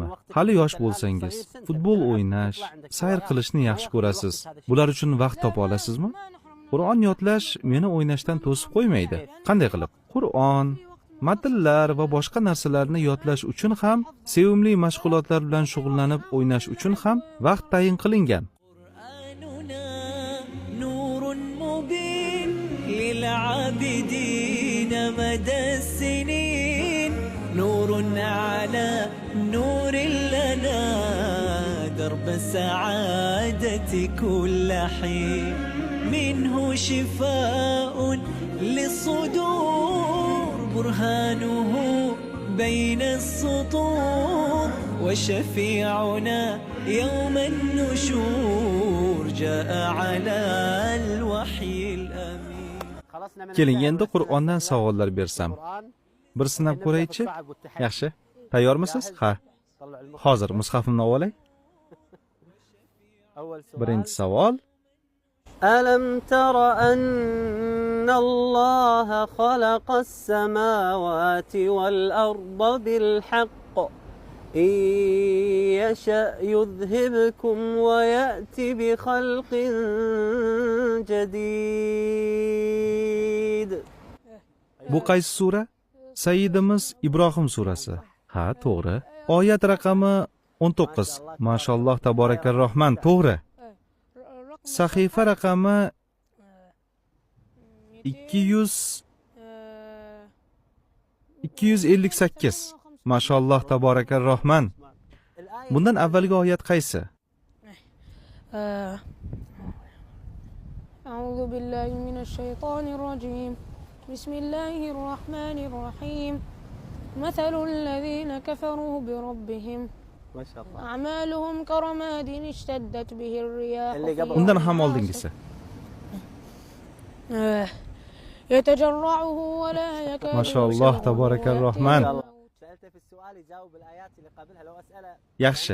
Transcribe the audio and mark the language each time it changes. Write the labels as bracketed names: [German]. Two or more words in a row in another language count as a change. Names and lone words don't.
[Uzbek] Hali yosh bo'lsangiz, futbol o'ynash, sayr qilishni yaxshi ko'rasiz. Bular uchun vaqt topa olasizmi? Qur'on yodlash meni o'ynashdan to'sib qo'ymaydi. Qanday qilib? Qur'on, matnlar va boshqa narsalarni yodlash uchun ham, sevimli mashg'ulotlar bilan shug'ullanib o'ynash uchun ham vaqt tayin qilingan. [Arabic] للعابدين مدى السنين نور على نور لنا درب السعادة كل حين منه شفاء للصدور برهانه بين السطور وشفيعنا يوم النشور جاء على الوحي الأمين. [Uzbek] Keling, endi Qur'ondan savollar bersam. Bir sinab ko'raychi? Yaxshi. Tayyormisiz? Ha. Hozir mushafimni olay. Birinchi savol. [Arabic] ألم تر أن الله خلق السماوات والأرض بالحق. إن يشأ يذهبكم ويأتي بخلق جديد. [Uzbek] Bu qaysi sura? Sayyidimiz Ibrohim surasi. Ha, to'g'ri. Oyat raqami 19. Mashalloh, tabarakalrohman, to'g'ri. Sahifa raqami 258. Mashalloh, tabarakalrohman. Bundan avvalgi oyat qaysi? [Arabic] أعوذ بالله من الشيطان الرجيم. بسم الله الرحمن الرحيم. مثل الذين كفروا بربهم. أعمالهم كرماد اشتدت به الريح. [Uzbek] Undan ham oldingisi. [Arabic] يتجرعه ولا يكاد. [Uzbek] Mashalloh, tabarakalrohman. Yaxshi.